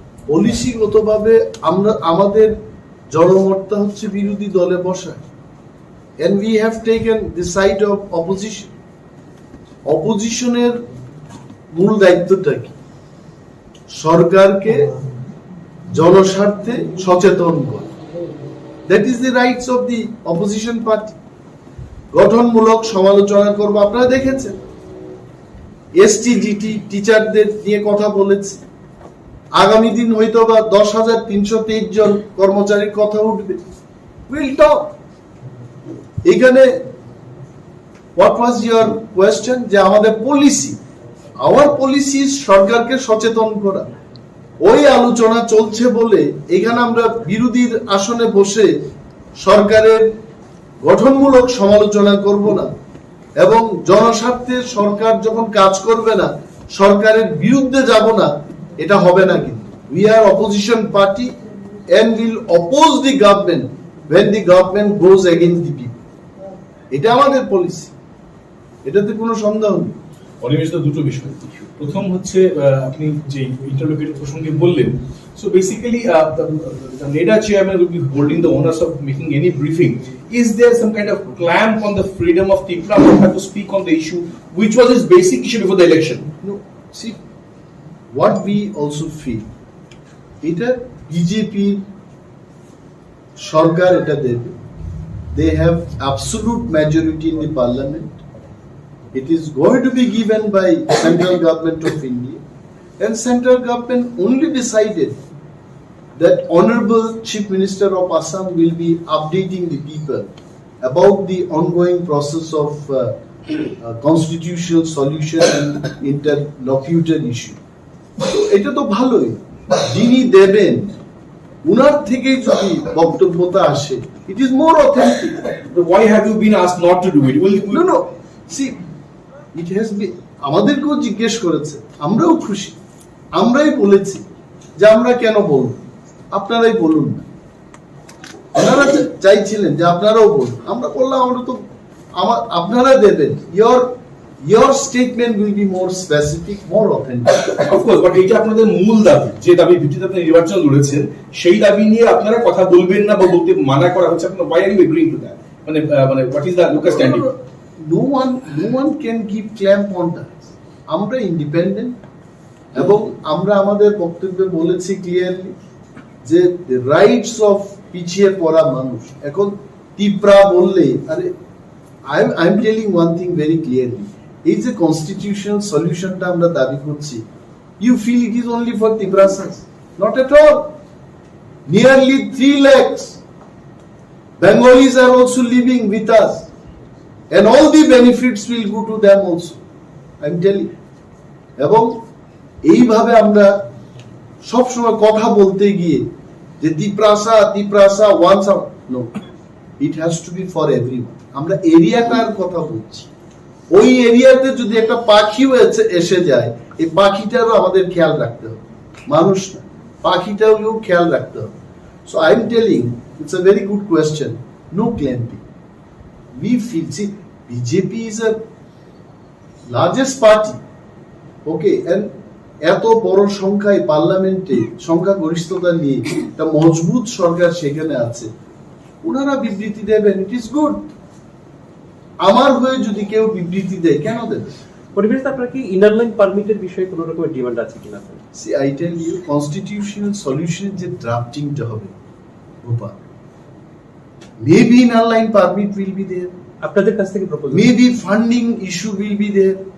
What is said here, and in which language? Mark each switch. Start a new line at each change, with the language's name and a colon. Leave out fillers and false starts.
Bangla: পলিসিগতভাবে আমাদের জনমতটা হচ্ছে বিরোধী দলে বসা,
English: and we have taken the side of opposition.
Bangla: অপোজিশনের মূল দায়িত্বটা কি? সরকারকে জনস্বার্থে সচেতন করা।
English: That is the rights of the opposition party.
Bangla: গঠনমূলক সমালোচনা করব। আপনারা দেখেছেন এসটিজিটি টিচারদের নিয়ে কথা বলেছে, আগামী দিন হয়তো বা 10,323 জন কর্মচারীর কথা উঠবে।
English: Will talk.
Bangla: এখানে
English: what was your question,
Bangla: যে আমাদের পলিসি,
English: our policy
Bangla: সরকারকে সচেতন করা। ওই আলোচনা চলছে বলে এখানে আমরা বিরোধীর আসনে বসে সরকারের গঠনমূলক সমালোচনা করব না, এবং জনস্বার্থে সরকার যখন কাজ করবে না সরকারের বিরুদ্ধে যাব না, এটা হবে না।
English: কিন্তু we are opposition party and will oppose the government when the government goes against the people.
Bangla: এটা আমাদের পলিসি, এটাতে কোনো সন্দেহ নেই। অনিমেষ দা, দুটো বিষয়। প্রথম হচ্ছে আপনি যে ইন্টারলোকেটর প্রসঙ্গে বললেন,
English: so basically the NEDA chairman will be holding the onus of making any briefing. Is there some kind of clamp on the freedom of Tripura to speak on the issue, which was his basic issue before the election? No, see, what we also feel,
Bangla: এটা BJP সরকার এটা দেবে,
English: they have absolute majority in the parliament. It is going to be given by central government of India, and central government only decided that Honorable Chief Minister of Assam will be updating the people about the ongoing process of constitutional solution and interlocutor issue.
Bangla: So এটা তো ভালোই, যিনি দেবেন উনার থেকে যদি বক্তব্যটা আসে,
English: it is more authentic. Why have you been asked not to do it? No, see, it has been,
Bangla: আমাদেরকেও জিজ্ঞেস করেছে, আমরাও খুশি, আমরাই বলেছি যে আমরা কেন বলবো, আপনারাই বলুন না। আপনারা চাইছিলেন যে আপনারাও বলুন, আমরা বললাম আমরা তো আপনারা দেবেন,
English: your statement will be more specific, more authentic. Of course, but
Bangla: এটা আপনাদের মূল দাবি, যে দাবির ভিত্তিতে আপনি নির্বাচন লড়েছেন, সেই দাবি নিয়ে আপনারা কথা বলবেন না বা বলতে মানা করা হচ্ছে, আপনারা
English: why are you agreeing to that? মানে what is the Lucas standing? No one can give clamp on that.
Bangla: আমরা ইন্ডিপেন্ডেন্ট, এবং আমরা আমাদের বক্তব্যে বলেছি ক্লিয়ারলি যে রাইটস অফ পিছিয়ে পড়া মানুষ, এখন ত্রিপুরা বললে, আরে
English: I am telling one thing very clearly,
Bangla: এই যে কনস্টিটিউশনাল সলিউশনটা আমরা দাবি করছি,
English: You feel it is only for ত্রিপুরাসাস, not at all. Nearly 3 lakhs Bengalis are also living with us, and all the benefits will go to them also, I am telling.
Bangla: এবং এইভাবে আমরা সবসময় কথা বলতে গিয়ে যে Tripura once,
English: No, it has to be for everyone.
Bangla: আমরা এরিয়াটার কথা বলছি, ওই এরিয়াতে যদি একটা পাখিও এসে যায়, এই পাখিটারও আমাদের খেয়াল রাখতে হবে, মানুষ না, পাখিটাও খেয়াল রাখতে হবে।
English: So I am telling, it's a very good question. No clamping. We feel, see, BJP is a largest party, okay, and
Bangla: এত বড় সংখ্যায় পার্লামেন্টে সংখ্যাগরিষ্ঠতা নিয়ে একটা মজবুত সরকার সেখানে আছে, ওনারা বিবৃতি দেবেন,
English: It is good.
Bangla: আমার হয়ে যদি কেউ বিবৃতি দেয়, কেন দেবে? পরিবেশ আপনার কি ইনার লাইন পারমিটের বিষয়ে কোনো রকমের ডিমান্ড আছে কিনা?
English: see, I tell you,
Bangla: constitutional সলিউশনের যে ড্রাফটিংটা হবে,
English: Gopal, maybe inner line permit will be there,
Bangla: আপনাদের কাছ থেকে proposal,
English: maybe funding issue will be there.